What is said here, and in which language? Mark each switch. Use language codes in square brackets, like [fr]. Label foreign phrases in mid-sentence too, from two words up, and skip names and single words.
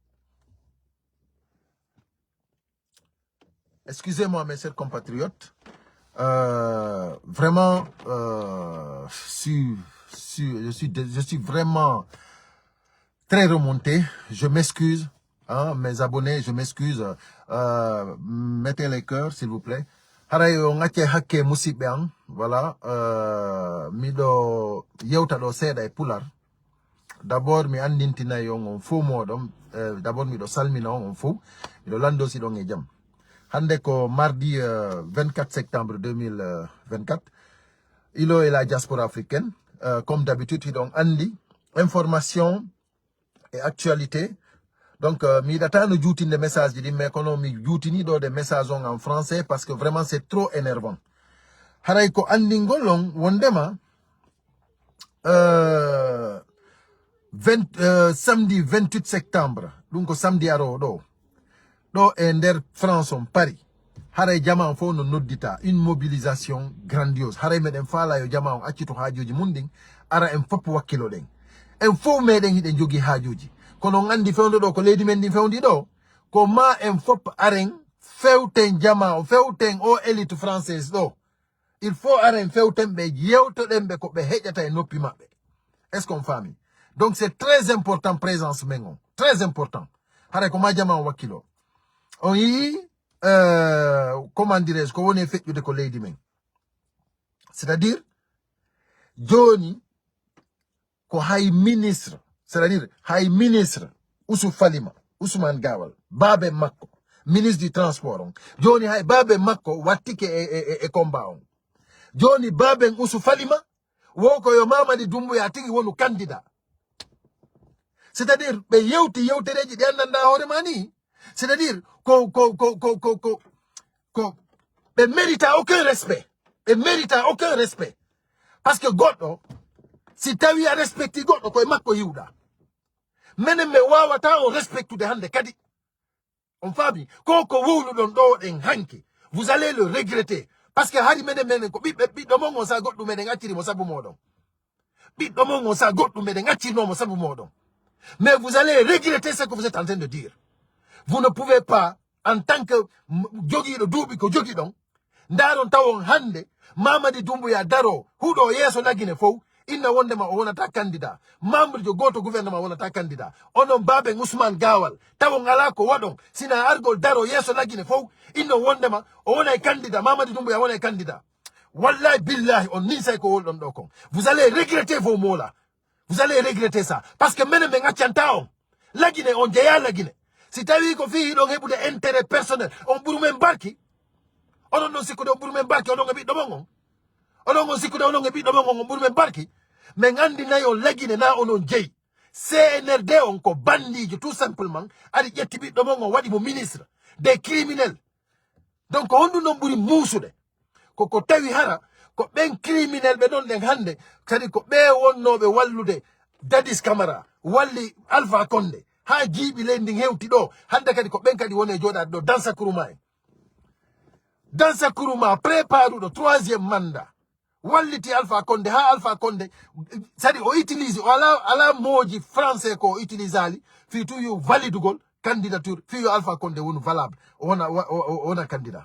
[fr] Excusez-moi, mes chers compatriotes. Vraiment, je suis vraiment très remonté. Je m'excuse, hein, mes abonnés, je m'excuse. Mettez les cœurs, s'il vous plaît. [ff] haray o ngacce hakke musibe an voilà mido yewta do seeda e pular d'abord mi andintina yo on fo modom d'abord mido salmina on fo mido lando si don e jam hande ko [fr] mardi 24 septembre 2024 [ff] ilo [fr] et la diaspora africaine comme d'habitude donc [ff] andi [fr] information et actualité. [ff] Donc, mi data no joutine [fr] des messages, mais [ff] kono mi joutini do [fr] des messages en français parce que vraiment c'est trop énervant. [ff] Haray ko andingolong wondema [fr] samedi 28 septembre, donc samedi [ff] aro do e nder France on Paris. Haray jama fo no noddita [fr] une mobilisation grandiose. [ff] Haray meden fala yo jama on accito haajoji munding ara en fop wakkilo den. En fo meden hiden jogi haajoji. Kono ngandi fewndo do ko leydi men di fewndi do ko ma en fop aren fewten jama o fewten o [fr] élite française [ff] do [fr] il faut [ff] aren fewten be yewtoden be ko be hejjata e noppi mabbe. [fr] Est-ce qu'on famille? Donc c'est très important présence mengon, très important. [ff] Hare ko ma jama o wakkilo on yi [fr] comment dirais-je [ff] ko woni fejjude ko leydi men, c'est-à-dire joni ko hay ministre, c'est-à-dire hay ministre Ousmane Gawal babe makko [fr] ministre du transport [ff] on joni hay babe makko wattike e combat on joni babe Ousou Falima woko yo Mamadi Doumbouya tigi wonu candidat, c'est-à-dire be yewtereji di andanda hoore mani, c'est-à-dire ko be [fr] mérita aucun respect, [ff] be [fr] mérita aucun respect [ff] parce que goddo si tawi a respecti goddo ko e makko yiwda menen me wawata o respectude hande kadi on faami ko wowludon do den hanki [fr] vous allez le regretter parce que [ff] hari menen ko ɓiɗɗo mon on sa goɗɗum meden acciri mo sabu moɗon ɓiɗɗo mon on sa goɗɗum meden accirno mo sabu moɗon [fr] mais vous allez regretter ce que vous êtes en train de dire. Vous ne pouvez pas en tant que [ff] jogiɗo duuɓi ko jogi ɗon ndaron tawon hande Mamadi Doumbouya daro huɗo yeso lagine fof inna wondema o wonata candidat, membre jo goto gouvernement wonata candidat, onon baben Ousmane Gawal tawon ala ko waɗon sina argol daro yeso lagine fof inno wondema o wonay candidat, Mamadi Doumbouya wonay candidat. [ar] والله بالله [ff] on nisay ko wolɗon ɗo kon. [fr] Vous allez regretter vos mots là, vous allez regretter ça parce que [ff] menen ɓe gaccanta on lagine on jeeya lagine si tawi ko fi ɗon heɓude [fr] intérêt personnel [ff] on ɓuuru men barki onon non sikkude on ɓuuru men barki onon e ɓiɗɗo mon on onon on sikkude onon e ɓiɗɗo mon on on ɓuuru men barki mais andinayi on lagine na onon jeeyi CNRD on ko bandijo [fr] tout simplement [ff] ari ƴetti ɓiɗɗo mon on waɗi mo [fr] ministre des criminels. [ff] Donc honɗum noon ɓuuri muusude ko tawi hara ko ɓen criminel ɓe ɗon ɗen hande kadi ko ɓe wonnoɓe wallude Dadis Camara walli Alpha Condé ha jiiɓi leydi ndin hewti ɗo hande kadi ko ɓen kadi woni e joɗade ɗo Dansa Kourouma en. Dansa Kourouma préparuɗo 3e mandat walliti Alpha Condé ha Alpha Condé sadi o utilise o ala moji français ko utilise ali fi tu yo validugol candidature fi yo Alpha Condé wonu valable wona candidat.